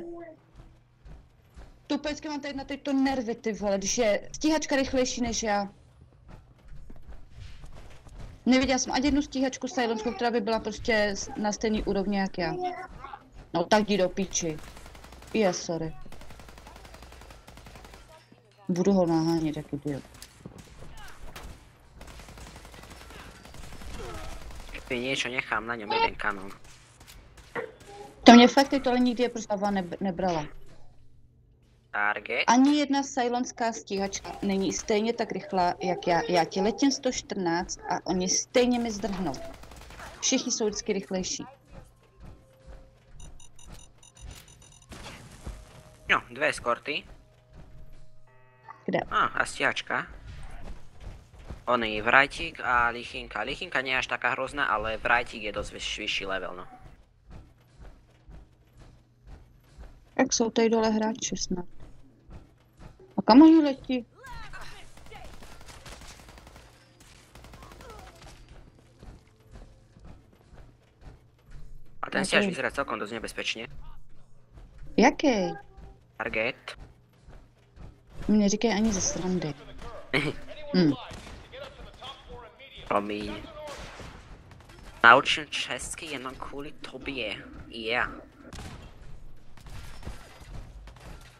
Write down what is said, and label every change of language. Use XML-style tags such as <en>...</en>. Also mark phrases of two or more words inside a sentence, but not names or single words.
<cs>Tupecky mám tady na tyto nervy, ty vole, když je stíhačka rychlejší než já. Neviděla jsem ani jednu stíhačku Cylonskou, která by byla prostě na stejný úrovni jak já. No tak jdi do píči. Sorry. Budu ho nahánět, jak idiot.</cs> <sk>Keď niečo nechám na ňom jeden kanón.</sk> <cs>To mě fakt teď ale nikdy je prostě nebrala.</cs> <en>Target.</en> <cs>Ani jedna Cylonská stíhačka není stejně tak rychlá jak já. Já ti letím 114 a oni stejně mi zdrhnou. Všichni jsou vždycky rychlejší. No,</cs> <sk>dve eskorty. Kde? A stíhačka. Oný Vrajtík a Lichinka. Lichinka nie je až taká hrozná, ale Vrajtík je dosť vyšší level, no.</sk> <cs>Jak jsou tady dole hráči snad? A kam oni letí?</cs> <sk>A ten stíhač vyzerá celkom dosť nebezpečne.</sk> <cs>Jaký?</cs> <en>Target.</en> <cs>Mi neříkej ani ze srandy. Promiň. Naučím česky jenom kvůli tobě.</cs> <en>Yeah.</en>